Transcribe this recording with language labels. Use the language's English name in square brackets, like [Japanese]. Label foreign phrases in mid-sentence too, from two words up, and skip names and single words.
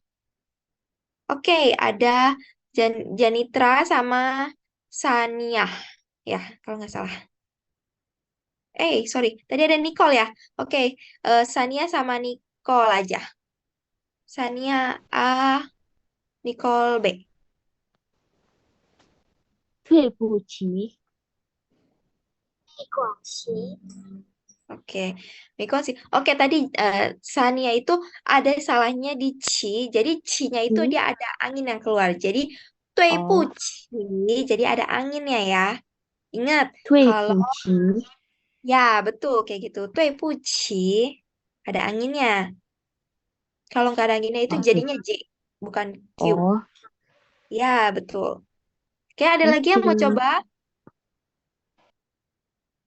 [Indonesian] Oke, ada Janitra sama Sania. Ya, kalau nggak salah. Sorry. Tadi ada Nicole ya. Oke, Sania sama Nicole aja. Sania A, Nicole B. [Chinese] 对不起。没关系。 [Indonesian] Oke, Nicole sih. Oke, tadi Sania itu ada salahnya di ci. Jadi ci-nya itu 嗯， dia ada angin yang keluar. Jadi 对不哦， [Chinese] 起, [Indonesian] jadi ada anginnya ya. Ingat, [Chinese] 对 [Indonesian] kalau [Chinese] 不起。 [Indonesian] ya betul kayak gitu. [Chinese] 对不起, [Indonesian] ada anginnya. Kalau nggak ada anginnya itu [Chinese] 哦，对， [Indonesian] jadinya J, bukan Q. 哦 Ya, betul. Oke, ada lagi yang mau ，OK。 coba?